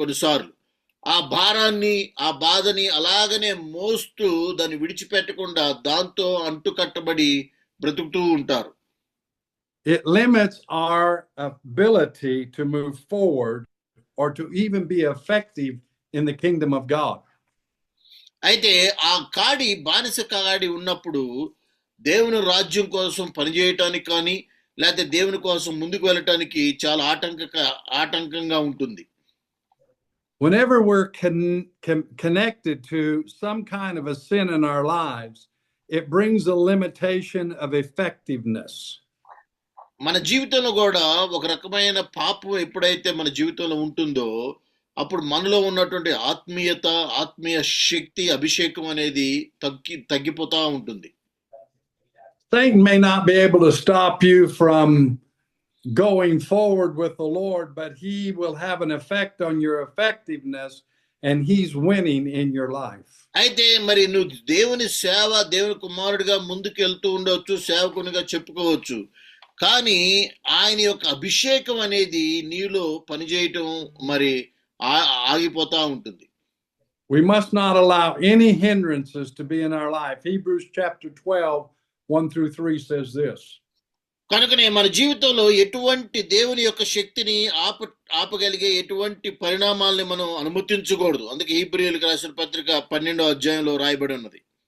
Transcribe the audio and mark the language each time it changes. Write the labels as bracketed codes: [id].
[te] కొన్నిసార్లు ఆ భారాన్ని, ఆ బాధని అలాగనే మోస్తూ దాన్ని విడిచిపెట్టకుండా దాంతో అంటుకట్టబడి బ్రతుకుతూ ఉంటారు. [en] It limits our ability to move forward or to even be effective in the kingdom of God. [te] అయితే ఆ కాడి, బానిస కాడి ఉన్నప్పుడు దేవుని రాజ్యం కోసం పనిచేయటానికి కానీ లేకపోతే దేవుని కోసం ముందుకు వెళ్ళటానికి చాలా ఆటంకంగా ఉంటుంది. [en] Whenever we're connected to some kind of a sin in our lives, it brings a limitation of effectiveness. [te] మన జీవితంలో కూడా ఒక రకమైన పాపం ఎప్పుడైతే మన జీవితంలో ఉంటుందో అప్పుడు మనలో ఉన్నటువంటి ఆత్మీయత, ఆత్మీయ శక్తి, అభిషేకం అనేది తగ్గిపోతా ఉంటుంది. [en] Satan may not be able to stop you from going forward with the Lord, but he will have an effect on your effectiveness and he's winning in your life. [te] అయితే మరి నువ్వు దేవుని సేవ, దేవుని కుమారుడిగా ముందుకు వెళ్తూ ఉండవచ్చు, సేవకునిగా చెప్పుకోవచ్చు, కానీ ఆయన యొక్క అభిషేకం అనేది నీలో పనిచేయటం మరి ఆగిపోతా ఉంటుంది. [en] We must not allow any hindrances to be in our life. Hebrews chapter 12, 1-3 says this. [te] కనుకనే మన జీవితంలో ఎటువంటి దేవుని యొక్క శక్తిని ఆపగలిగే ఎటువంటి పరిణామాలని మనం అనుమతించకూడదు. అందుకే హీబ్రీయులకు రాసిన పత్రిక 12వ అధ్యాయంలో రాయబడి ఉన్నది.